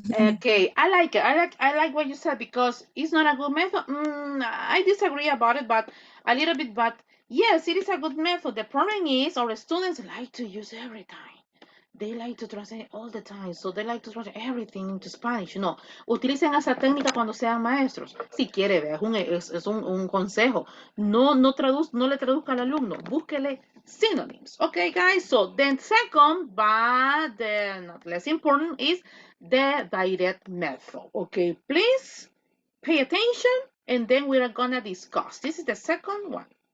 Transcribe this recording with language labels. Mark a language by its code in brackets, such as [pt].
[en] Okay, I like it. I like what you said because it's not a good method. I disagree about it, but a little bit. But yes, it is a good method. The problem is our students like to use every time. They like to translate all the time, so they like to translate everything into Spanish. [es] No, utilicen esa técnica cuando sean maestros. Si quiere, vea, es un consejo. No le traduzca al alumno, búsquele synonyms. [en] Okay, guys. So then, second, but not less important, is the direct method. Okay, please pay attention, and then we are gonna discuss. This is the second one.